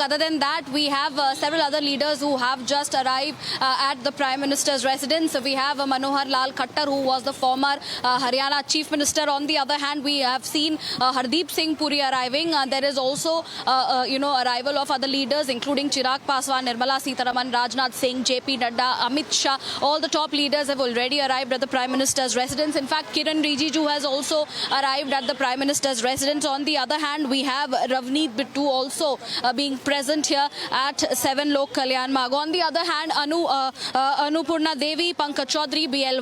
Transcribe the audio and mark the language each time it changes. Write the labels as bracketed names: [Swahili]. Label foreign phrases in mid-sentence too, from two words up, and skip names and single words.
[English] Other than that, we have several other leaders who have just arrived at the Prime Minister's residence. We have Manohar Lal Khattar, who was the former Haryana Chief Minister. On the other hand, we have seen Hardeep Singh Puri arriving. There is also, arrival of other leaders, including Chirag Paswan, Nirmala Sitharaman, Rajnath Singh, JP Nadda, Amit Shah. All the top leaders have already arrived at the Prime Minister's residence. In fact, Kiran Rijiju has also arrived at the Prime Minister's residence. On the other hand, we have Ravneet Bittu also being present here at 7 Lok Kalyan Marg. On the other hand, Annapurna Devi, Pankaj Chaudhary, B.L.